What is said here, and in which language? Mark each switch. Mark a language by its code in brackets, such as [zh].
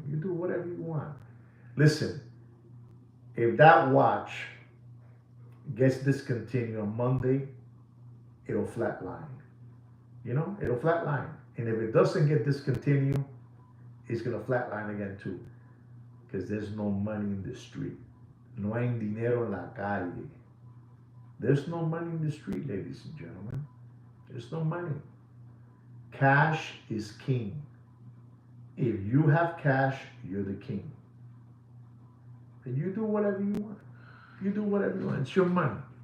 [en] You do whatever you want. Listen, if that watch gets discontinued on Monday, it'll flatline. You know, it'll flatline. And if it doesn't get discontinued, it's gonna flatline again too. Because there's no money in the street. [es] No hay dinero en la calle. [en] There's no money in the street, ladies and gentlemen. There's no money. Cash is king. If you have cash, you're the king. And you do whatever you want. You do whatever you want. It's your money.